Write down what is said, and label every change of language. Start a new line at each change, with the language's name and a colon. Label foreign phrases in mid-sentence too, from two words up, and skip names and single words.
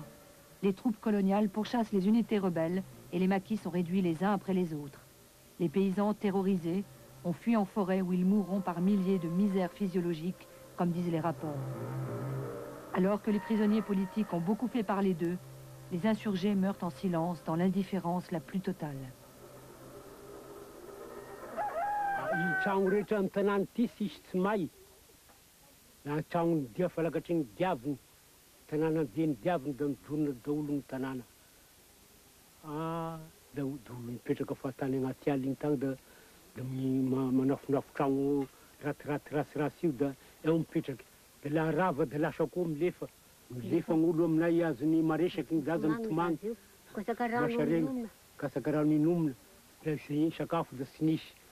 French: Les troupes coloniales pourchassent les unités rebelles et les maquis sont réduits les uns après les autres. Les paysans terrorisés ont fui en forêt où ils mourront par milliers de misères physiologiques, comme disent les rapports. Alors que les prisonniers politiques ont beaucoup fait parler d'eux, les insurgés meurent en silence dans l'indifférence la plus totale.
Malagasy: Tragno rehetra amin'ny tanàna ity sisy tsy may na tragno dia falakatry ny diaviny tanàna dieny diaviny da midorona daholo ny tanàna da olo mipetraka fahatany agnaty ala iny tagny da manafinafo tragno ratiraty rasirasy io da eo mipetraky da la rava da lasa koa milefa gn'olo aminay azony maresaky ny zaza mitomagny lasa regny kasaka rano inomina da zay sakafo da tsy nisy.